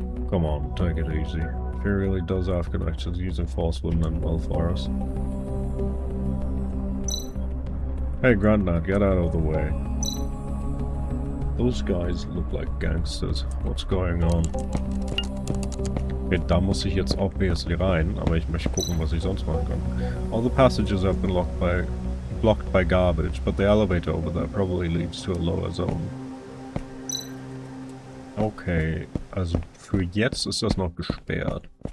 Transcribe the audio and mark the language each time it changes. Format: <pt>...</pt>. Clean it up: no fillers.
<en>Come on, take it easy. If he really does have connections, using force wouldn't end well for us. Hey, Grandad, get out of the way. Those guys look like gangsters. What's going on?</en> <de>Okay, da muss ich jetzt obviously rein, aber ich möchte gucken, was ich sonst machen kann.</de> <en>All the passages have been blocked by garbage, but the elevator over there probably leads to a lower zone.</en> <de>Okay, also für jetzt ist das noch gesperrt.</de>